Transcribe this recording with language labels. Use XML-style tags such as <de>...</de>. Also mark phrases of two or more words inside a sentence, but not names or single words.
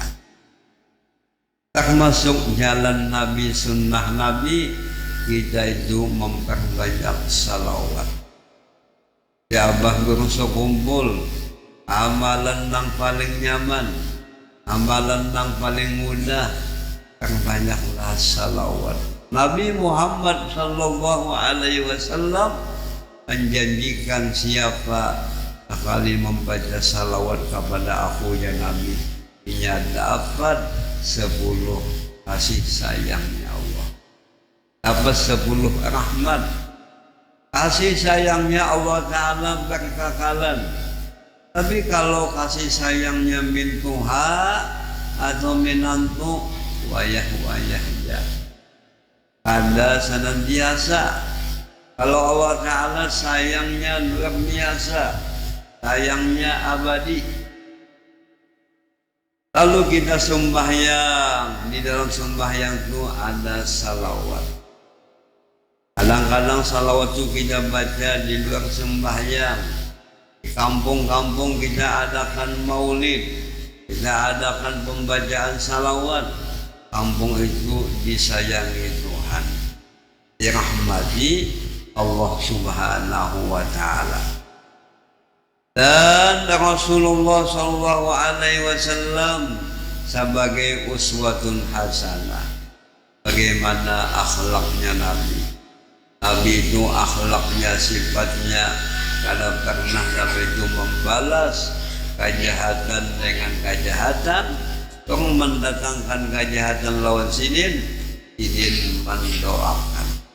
<bjn>Termasuk jalan Nabi, sunnah Nabi, kita itu memperbanyak salawat. Ya abah guru sekumpul, amalan yang paling nyaman, amalan yang paling mudah, perbanyaklah salawat. Nabi Muhammad</bjn> <ar>صلى الله عليه وسلم</ar> <bjn>menjanjikan siapa sekali membaca salawat kepada aku ya Nabi, ia dapat 10 kasih sayangnya Allah, dapat 10 rahmat. Kasih sayangnya Allah Ta'ala berkekalan. Tapi kalau kasih sayangnya min Tuhan atau minantu, wayah-wayah ya, ada senantiasa. Kalau Allah Ta'ala sayangnya luar biasa, sayangnya abadi. Lalu kita sembahyang, di dalam sembahyang itu ada salawat. Kadang-kadang salawat itu kita baca di luar sembahyang. Di kampung-kampung kita adakan maulid, kita adakan pembacaan salawat. Kampung itu disayangi Tuhan, dirahmati Allah</bjn> <ar>سبحانه وتعالى.</ar> <bjn>Dan Rasulullah</bjn> <ar>صلى الله عليه وسلم</ar> <bjn>sebagai</bjn> <ar>أسوة حسنة.</ar> <bjn>Bagaimana akhlaknya Nabi? Nabi itu akhlaknya, sifatnya, kalau pernah Nabi itu membalas kejahatan dengan kejahatan, untuk mendatangkan kejahatan lawan sidin mendoakan.</bjn>